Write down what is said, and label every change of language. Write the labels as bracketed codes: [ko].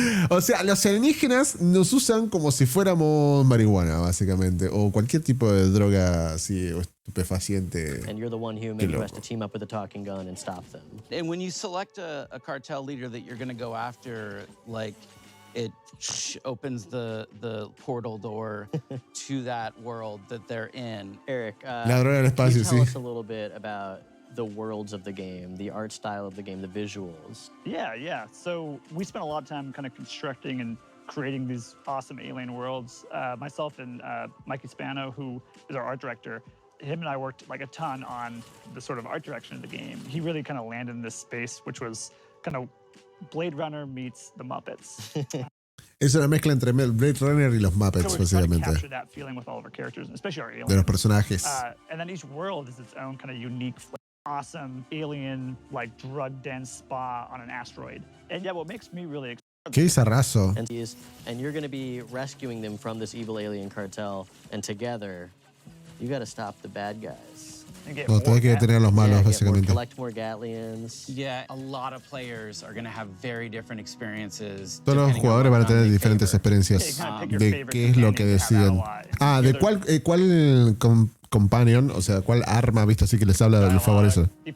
[es] O sea, los alienígenas nos usan como si fuéramos marihuana, básicamente. O cualquier tipo de droga así, o estupefaciente. [en] And you're the one human who has to team up with a talking gun and stop them. And when you select a cartel leader that you're going to go after, like it opens the portal door to that world that they're in. Eric, [es] La droga del [en] can you [es] espacio, [en] tell [es] sí. [en] us a little bit about the worlds of the game, the art style of the game, the visuals? Yeah. So we spent a lot of time kind of constructing and creating these awesome alien worlds. Myself and Mike Hispano, who is our art director, him and I worked like a ton on the sort of art direction of the game. He really kind of landed in this space, which was kind of Blade Runner meets the Muppets. [es] Es una mezcla entre Blade Runner y los Muppets, básicamente. [en] Capture that feeling with all of our characters, especially our aliens. [es] De los personajes. [en] And then each world is its own kind of unique, awesome alien, like drug-dense spa on an asteroid. And yeah, what makes me really excited. [es] Qué bizarrazo. [en] And you're going to be rescuing them from this evil alien cartel, and together, you got to stop the bad guys. [es] No, tenés que detener a los malos, básicamente. [en] Collect more Gatlians. Yeah, a lot of players are going to have very different experiences. [es] Todos los jugadores van a tener diferentes experiencias de qué es lo que deciden. Ah, de cuál companion, o sea, cuál arma, visto así que les habla del favorece.